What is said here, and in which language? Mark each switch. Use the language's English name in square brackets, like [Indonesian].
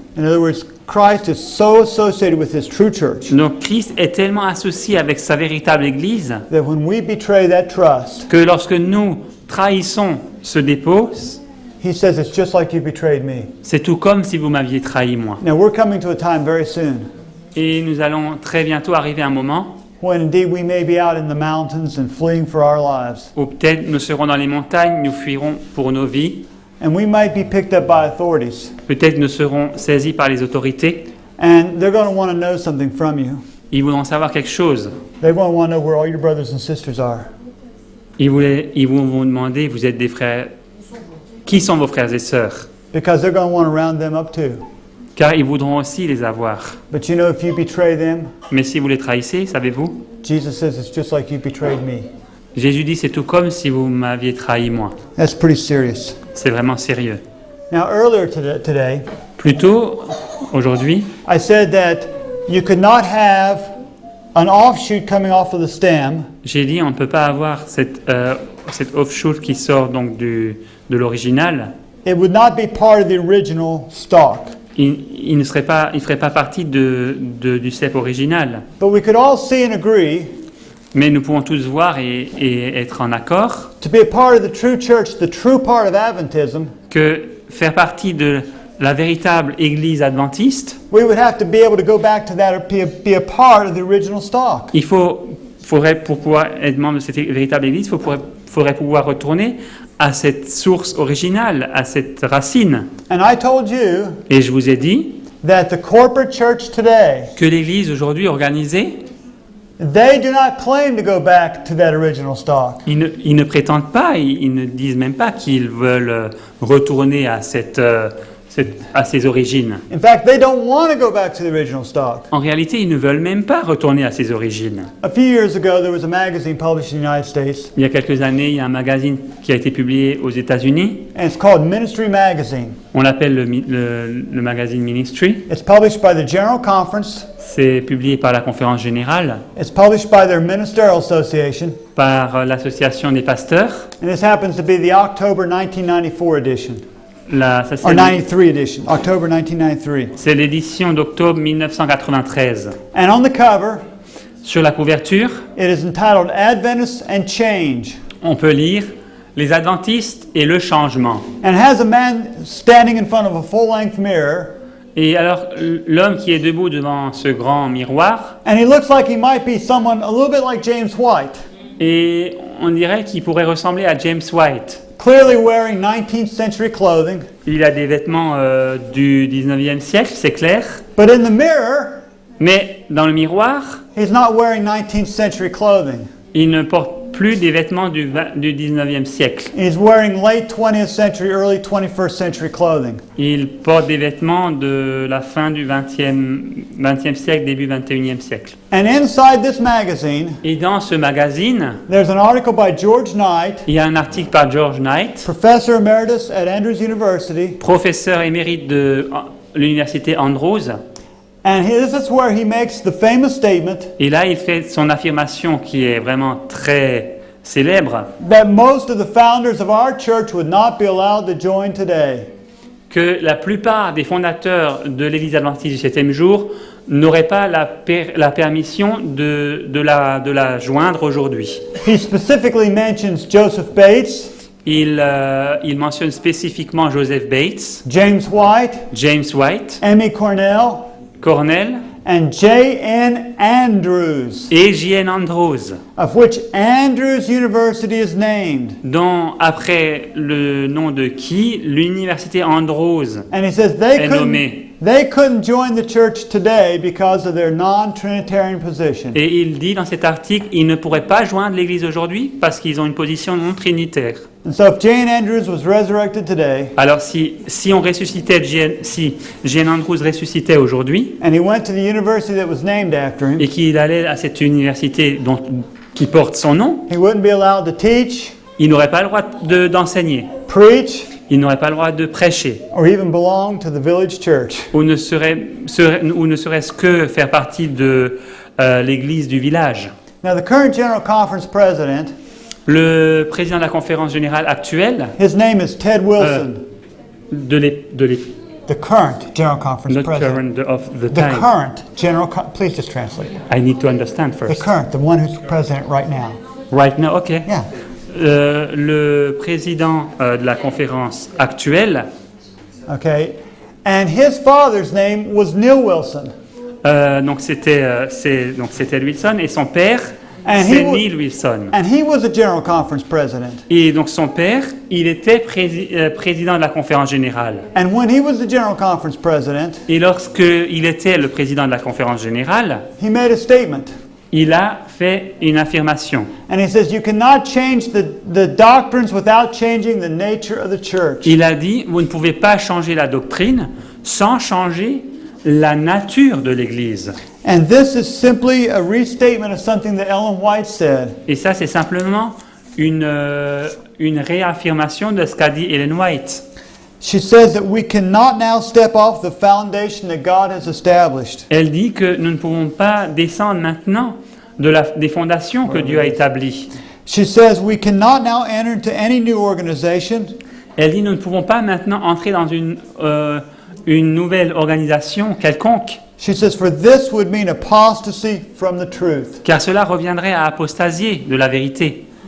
[English] In other words, Christ is so associated with his true church [French] Donc Christ est tellement associé avec sa véritable Église [English] that when we betray that trust, [French] que lorsque nous trahissons ce dépôt, [English] he says it's just like you betrayed me. [French] c'est tout comme si vous m'aviez trahi moi. [English] Now we're coming to a time very soon [French] Et nous allons très bientôt arriver à un moment [English] when indeed we may be out in the mountains and fleeing for our lives. [French] où peut-être nous serons dans les montagnes, nous fuirons pour nos vies, [English] And we might be picked up by authorities. [French] peut-être nous serons saisis par les autorités, [English] And they're going to want to know something from you. [French] ils voudront savoir quelque chose. [English] They won't want to know where all your brothers and sisters are. [French] Ils vont vous demander, vous êtes des frères, qui sont vos frères et sœurs? [English] Because they're going to want to round them up too. [French] Car ils voudront aussi les avoir. [English] But you know, if you betray them, [French] Mais si vous les trahissez, savez-vous? [English] Jesus says it's just like you betrayed me. [French] Jésus dit, c'est tout comme si vous m'aviez trahi moi. [English] That's pretty serious. [French] C'est vraiment sérieux. [English] Now, earlier today, [French] Plus tôt, aujourd'hui, [English] I said that you could not have an offshoot coming off of the stem [French] j'ai dit on ne peut pas avoir cette offshoot qui sort donc de l'original. [English] it would not be part of the original stock. [French] Il ne ferait pas partie du cep original. [English] But we could all see and agree [French] Mais nous pouvons tous voir et être en accord [English] to be a part of the true church, the true part of Adventism, [French] que faire partie de la véritable Église adventiste, [English] we would have to be able to go back to that or be a part of the original stock. [French] faudrait pour pouvoir être membre de cette véritable Église, faudrait pouvoir retourner à cette source originale, à cette racine. [English] And I told you [French] Et je vous ai dit [English] that the corporate church today, [French] que l'Église aujourd'hui organisée, [English] they do not claim to go back to that original stock. [French] ils ne prétendent pas, ils ne disent même pas qu'ils veulent retourner à ses origines. [English] In fact, they don't want to go back to the original stock. [French] En réalité, ils ne veulent même pas retourner à ses origines. [English] A few years ago, there was a magazine published in the United States, [French] Il y a quelques années, il y a un magazine qui a été publié aux États-Unis. [English] and it's called Ministry Magazine. [French] On l'appelle le magazine Ministry. [English] It's published by the General Conference. [French] C'est publié par la Conférence Générale, [English] It's published by their Ministerial Association, [French] par l'Association des pasteurs. [English] and this happens to be the October 1994 edition, [French] Ça, [English] or [French] c'est [English] 93 edition, October 1993. [French] c'est l'édition d'octobre 1993. [English] And on the cover, [French] Sur la couverture, [English] it is entitled Adventists and Change, [French] on peut lire Les Adventistes et le changement. [English] and it has a man standing in front of a full-length mirror, [French] Et alors, l'homme qui est debout devant ce grand miroir, [English] and he looks like he might be someone a little bit like James White, [French] et on dirait qu'il pourrait ressembler à James White. [English] clearly wearing 19th century clothing, [French] Il a des vêtements du 19e siècle, c'est clair. [English] but in the mirror, [French] Mais dans le miroir, [English] he's not wearing 19th century clothing. [French] il ne porte plus des vêtements du 19e siècle. [English] He's wearing late 20th century, early 21st century clothing. [French] Il porte des vêtements de la fin du 20e siècle, début 21e siècle. [English] And inside this magazine, [French] Et dans ce magazine, [English] there's an article by George Knight, [French] il y a un article par George Knight, [English] professor emeritus at Andrews University, [French] professeur émérite de l'université Andrews. [English] and this is where he makes the famous statement [French] Et là, il fait son affirmation qui est vraiment très célèbre, [English] that most of the founders of our church would not be allowed to join today. [French] que la plupart des fondateurs de l'Église adventiste du 7e jour n'auraient pas la permission de la joindre aujourd'hui. [English] He specifically mentions Joseph Bates, [French] Il mentionne spécifiquement Joseph Bates, [English] James White, [French] James White, [English] Emmy Cornell, [French] Cornell [English] and J.N. Andrews, [French] et J.N. Andrews, [English] of which Andrews University is named. [French] dont après le nom de qui l'université Andrews [English] And he says [French] est nommée. [English] they couldn't join the church today because of their non-Trinitarian position. [French] Et il dit dans cet article, ils ne pourraient pas joindre l'Église aujourd'hui parce qu'ils ont une position non trinitaire. [English] And so if J.N. Andrews was resurrected today, [French] Alors si on ressuscitait si J.N. Andrews ressuscitait aujourd'hui [English] and he went to the university that was named after him, [French] et qu'il allait à cette université qui porte son nom, [English] he wouldn't be allowed to teach, [French] il n'aurait pas le droit d'enseigner, [English] preach, [French] il n'aurait pas le droit de prêcher, [English] or even belong to the village church. [French] ou ne serait-ce que faire partie de l'église du village. [English] Now, the current General Conference president, [French] Le président de la conférence générale actuelle, [English] his name is Ted Wilson. The current General Conference not president. current of the The time. current please just translate. I need to understand The first. current, the one who's president right now. Right now, okay. Yeah. [French] Le président de la conférence actuelle, [English] Okay. And his father's name was Neil Wilson. [French] donc c'était Wilson, et son père, [English] And [French] c'est [English] he wa- [French] Neil Wilson. [English] And he was a General Conference president. [French] Et donc son père, il était président de la conférence générale. [English] And when he was the General Conference president, [French] Et lorsqu'il était le président de la conférence générale, [English] he made a statement. [French] il a fait une affirmation. [English] And he says, you cannot change the doctrines without changing the nature of the church. [French] Il a dit, vous ne pouvez pas changer la doctrine sans changer la nature de l'Église. [English] And this is simply a restatement of something that Ellen White said. [French] Et ça, c'est simplement une réaffirmation de ce qu'a dit Ellen White. [English] She says that we cannot now step off the foundation that God has established. [French] Elle dit que nous ne pouvons pas descendre maintenant des fondations que Dieu a établies. [English] She says we cannot now enter into any new organization. [French] Elle dit nous ne pouvons pas maintenant entrer dans une nouvelle organisation quelconque, [English] She says for this would mean apostasy from the truth. [French] car cela reviendrait à apostasier de la vérité.